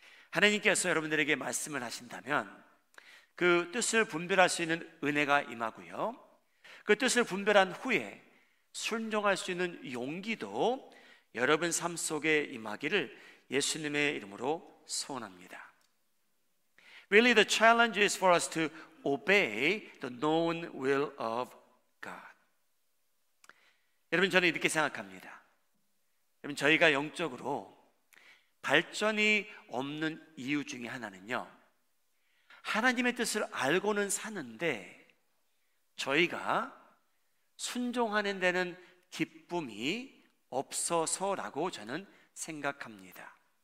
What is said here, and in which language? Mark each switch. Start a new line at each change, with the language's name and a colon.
Korean: 하나님께서 여러분들에게 말씀을 하신다면 그 뜻을 분별할 수 있는 은혜가 임하고요, 그 뜻을 분별한 후에 순종할 수 있는 용기도 여러분 삶 속에 임하기를 예수님의 이름으로 소원합니다.
English: Really, the challenge is for us to obey the known will of God.
Korean: 여러분, 저는 이렇게 생각합니다. 여러분, 저희가 영적으로 발전이 없는 이유 중에 하나는요, 하나님의 뜻을 알고는 사는데 저희가 순종하는 데는 기쁨이 없어서라고 저는 생각합니다.